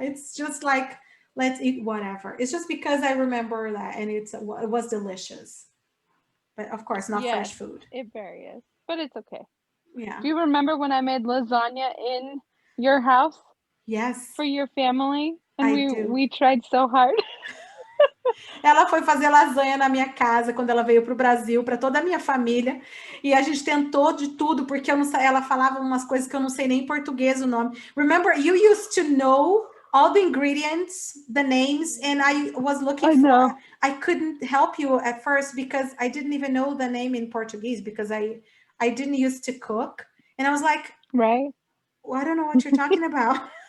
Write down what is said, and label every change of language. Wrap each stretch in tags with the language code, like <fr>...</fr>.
<en>It's just like, let's eat whatever. It's just because I remember that, and it was delicious. But of course, not fresh food. It varies, but it's okay. Yeah. Do you remember when I made lasagna in your house? Yes. For your family? And do. we tried so hard.</en> <pt>Ela foi fazer lasanha na minha casa quando ela veio para o Brasil, para toda a minha família, e a gente tentou de tudo, porque eu não sei, ela falava umas coisas que eu não sei nem em português o nome.</pt> <en>Remember, you used to know all the ingredients, the names, and I was looking for, I couldn't help you at first because I didn't even know the name in Portuguese, because I didn't used to cook, and I was like, right, well, I don't know what you're talking about.</en>